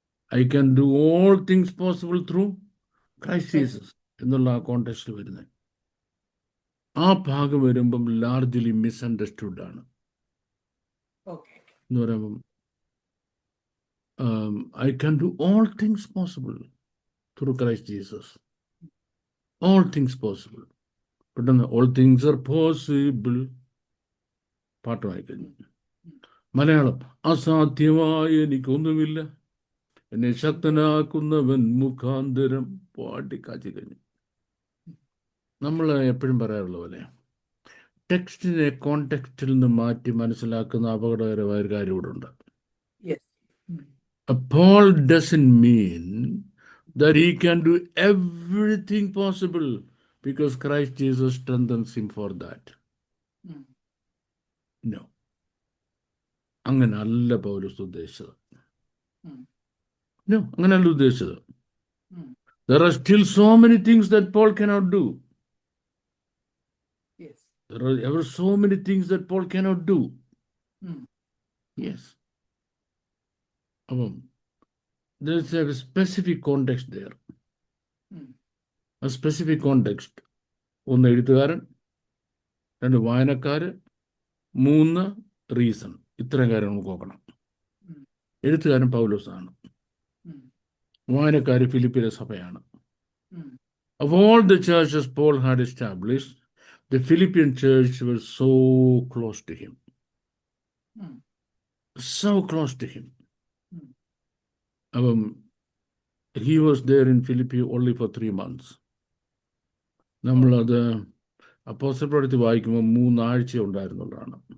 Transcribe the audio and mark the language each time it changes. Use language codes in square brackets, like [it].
[en] I can do all things possible through Christ Jesus [ml] എന്നുള്ള ആ കോണ്ടെക്സ്റ്റിൽ വരുന്നത്. ആ ഭാഗം വരുമ്പം ലാർജ്ലി മിസ്അണ്ടർസ്റ്റുഡ് ആണ്. എന്ന് പറയുമ്പം [en] I can do all things possible through Christ Jesus. All things possible. പെട്ടെന്ന് all things are possible [ml] പാട്ട് വായിക്കുന്നു. മലയാളം: അസാധ്യമായ എനിക്കൊന്നുമില്ല, എന്നെ ശക്തനാക്കുന്നവൻ മുഖാന്തരം. പാട്ടി കാച്ചി കഴിഞ്ഞു. നമ്മൾ എപ്പോഴും പറയാറുള്ള പോലെ ടെക്സ്റ്റിനെ കോണ്ടെക്സ്റ്റിൽ നിന്ന് മാറ്റി മനസ്സിലാക്കുന്ന അപകടകരമായ ഒരു കാര്യം ഇവിടെ ഉണ്ട്. [en] Paul doesn't mean that he can do everything possible because Christ Jesus strengthens him for that. [ml] No. അങ്ങനല്ല പൗലോസ് ഉദ്ദേശിച്ചത്. No, അങ്ങനല്ല ഉദ്ദേശിച്ചത്. [en] There are still so many things that Paul cannot do. There are ever so many things that Paul cannot do. Yes. There is a specific context there. A specific context. [ml] 1 എഴുത്തുകാരൻ, 2 വായനക്കാര്, 3 reason. ഇത്രയും കാര്യം നമുക്ക് നോക്കണം. എഴുത്തുകാരൻ പൗലോസാണ്, വായനക്കാര് ഫിലിപ്പിയിലെ സഭയാണ്. [en] Of all the churches Paul had established, the Philippian church was so close to him. So close to him. He was there in Philippi only for 3 months. [ml] നമ്മളത് അപ്പോസ്തല പ്രവൃത്തി വായിക്കുമ്പോൾ 3 ആഴ്ച ഉണ്ടായിരുന്നുള്ളതാണ്.